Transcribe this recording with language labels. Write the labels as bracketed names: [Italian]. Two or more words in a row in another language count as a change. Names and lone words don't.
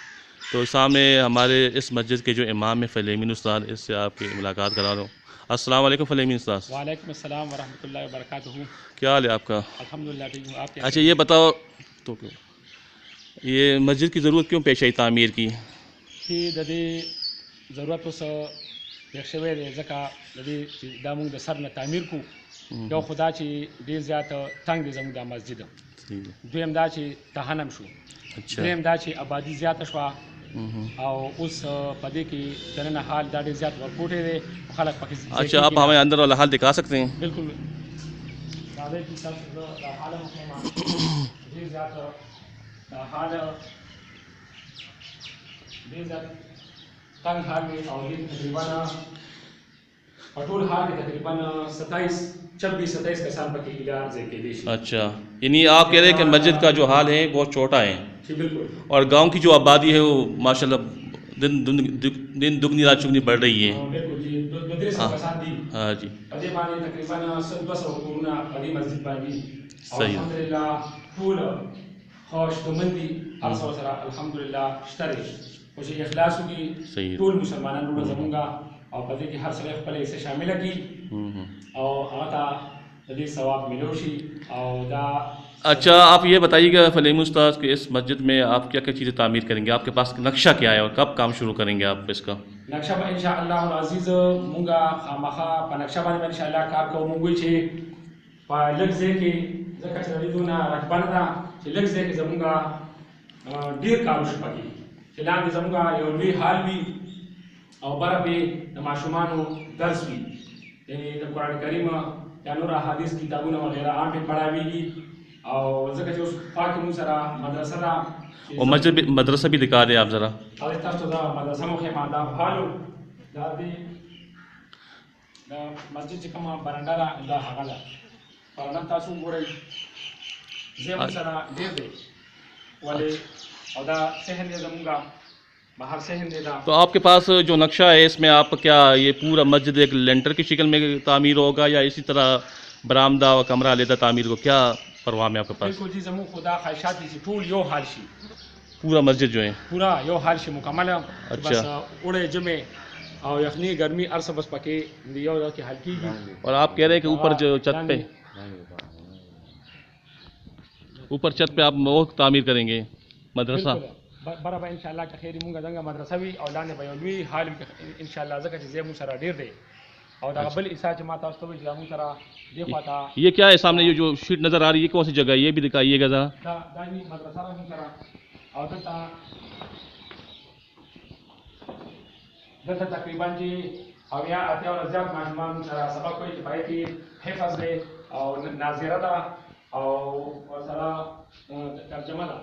[Urdu] تو سامنے ہمارے اس مسجد کے جو امام ہیں فلیمین استاد، اس سے آپ کی ملاقات کرا رہا ہوں۔ [Arabic] السلام علیکم فلیمین استاد۔ وعلیکم السلام ورحمۃ اللہ وبرکاتہ۔ [Urdu] کیا حال ہے آپ کا؟ الحمدللہ ٹھیک ہوں، آپ اچھا کیسے یہ ہیں؟ بتاؤ تو یہ مسجد کی ضرورت کیوں پیش آئی تعمیر کی؟ [Pashto] چې د دې ضرورت اوس پېښ شوی دی ځکه د دې چې دا موږ د سر نه تعمیر کوو، یو خو دا چې ډېر زیات تنګ دی زموږ دا مسجد، دویم دا چې تهنم شو، [Urdu] اچھا [Pashto] دریم دا چې آبادي زیاته شوه او اوس په دې کې دننه حال دا ډېر زیات ورکوټی دی، خلک پکې ځای [Urdu] اچھا آپ ہمیں اندر والا حال دکھا سکتے ہیں؟ [Pashto] بالکل دا دی چې تاسو زه دا حال هم ښیم، ډېر زیات دا حال ډېر زیات تنګ حال وي او دې تقریباً په ټول حال کې تقریباً 26 کسان پکې اداره ځای کېدی شي۔ [Urdu] اچھا یعنی آپ کہہ رہے ہیں کہ مسجد کا جو حال ہے بہت چھوٹا ہے، جی بالکل، اور گاؤں کی جو آبادی ہے وہ ماشاءاللہ دن دگنی رات چگنی بڑھ رہی ہے۔ [Pashto] بالکل جی 200 کسان دي [Urdu] ہاں جی [Pashto] په دې باندې تقریباً 200 کورونه په دې مسجد باندې او [Urdu] صحیح. [Pashto] الحمدلله ټول ښه شتمن دي، هر څه سره الحمدلله شته دی، خو چې اخلاص وکړي [Urdu] صحیح. [Pashto] ټول مسلمانان وروڼه زمونږ او په دې کې هر سړی خپله حصه شامله کړي او هغه ته د دې ثواب ملو شي او دا [Urdu] اچھا آپ یہ بتائیے گا فلیم استاد کہ اس مسجد میں آپ کیا کیا چیزیں تعمیر کریں گے، آپ کے پاس نقشہ کیا ہے اور کب کام شروع کریں گے آپ اس کا؟ [Pashto] نقشه به [Arabic] ان شاء الله العزیز [Pashto] مونږه خامخا په نقشه باندې [Arabic] ان شاء الله [Pashto] کار کوو. مونږ وایو چې په لږ ځای کې ځکه چې د دې دونه رقبه نه ده چې لږ ځای کې زمونږ ډېر کار وشي پکې، چې لاندې زمونږ یو لوی حال وي او بره پې د ماشومانو درس وي، یعنې د قرآن کریم یا نور احادیث کتابونه وغیره عام پې پړاویږي او ځکه چې اوس خوا کې مونږ سره مدرسه ده [Urdu] اور مسجد مدرسہ بھی دکھا دیں آپ ذرا۔ [Pashto] او تاسو ته دا مدرسه مو ښیم، دا حالو دا د مسجد چې کومه برنډه ده دا هغه ده، برنډه تاسو وګورئ ځای مو سره ډېر دی ولې او دا صحن دی زمونږ بهر صحن دی دا. [Urdu] تو آپ کے پاس جو نقشہ ہے اس میں آپ کیا یہ پورا مسجد ایک لینٹر کی شکل میں تعمیر ہوگا یا اسی طرح برآمدہ و کمرہ علیحدہ تعمیر کو، کیا پروگرام ہے آپ کے پاس؟ [Pashto] بالکل جی زمونږ خو دا خواهشات دي چې ټول یو حال شي، [Urdu] پورا مسجد جو ہے [Pashto] پورا یو حال شي مکمله، [Urdu] اچھا. [Pashto] بس اوړی جمعې او یخني ګرمي هر څه بس پکې د یو ځای کې حل کېږي. [Urdu] اور آپ کہہ رہے ہیں کہ اوپر جو چھت پہ آپ وہ تعمیر کریں گے مدرسہ؟ [Pashto] بره به انشاءالله که خیر مونږ دغه مدرسه وي او لاندې به یو لوی حال وي انشاءالله، ځکه چې ځای مونږ سره ډېر دی او دغه بل حصہ چې ما تاسو ته وایي چې دا مونږ سره دې خوا ته [Urdu] یہ کیا ہے سامنے یہ جو شیٹ نظر آ رہی ہے یہ کون سی جگہ ہے، یہ بھی دکھائیے گا ذرا۔ [Pashto] دا نی مدرسه ده مونږ سره او دلته تقریبا چې او یا اتیا ورځې زیات ماشومان مونږ سره سبق کوي چې په هغې کې حفظ دی او ناظره ده او ورسره ترجمه ده.